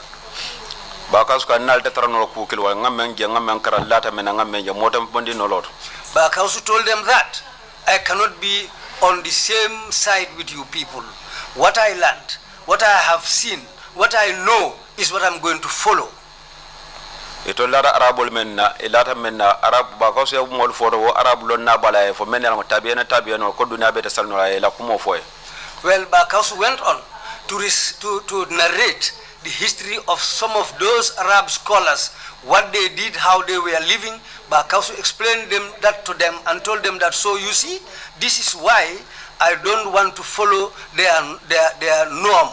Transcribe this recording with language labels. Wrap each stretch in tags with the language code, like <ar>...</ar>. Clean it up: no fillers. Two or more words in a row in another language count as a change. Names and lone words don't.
<en>Bakausu told them that I cannot be on the same side with you people. What I learned, what I have seen, what I know is what I'm going to follow.</en> <man>Itolara Arabul menna ilata menna Arab Bakausu ya mol foro Arab lonna bala fo menna tabiena no koduna beta salno la kumo foy.</man> <en>Well, Bakausu went on to narrate the history of some of those Arab scholars, what they did, how they were living. Bakausu explained that to them and told them that, so you see, this is why I don't want to follow their norm.</en>